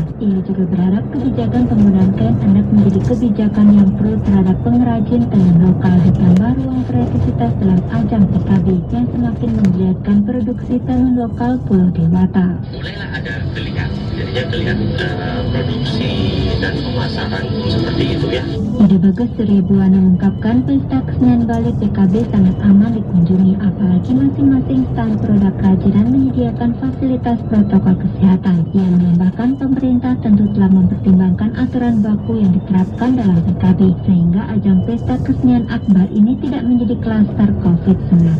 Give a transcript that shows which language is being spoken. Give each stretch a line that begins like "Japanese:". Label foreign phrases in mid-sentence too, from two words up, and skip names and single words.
Indonesian: Ia juga berharap kebijakan penggunaan kain endek menjadi kebijakan yang pro terhadap pengrajin tenun lokal, ditambah ruang kreativitas dalam ajang PKB yang semakin menggeliatkan produksi tenun lokal Pulau Dewata. Mulailah ada geliat, jadinya geliat produksi dan pemasaran seperti itu ya. Ida Bagas Surya Buana mengungkapkan Pesta Kesenian Bali PKB sangat aman dikunjungi, apalagi masing-masing stand produk kerajinan menyediakan fasilitas protokol kesehatan. Ia menambahkan pemerintah tentu telah mempertimbangkan aturan baku yang diterapkan dalam PKB, sehingga ajang Pesta Kesenian Akbar ini tidak menjadi klaster COVID-19.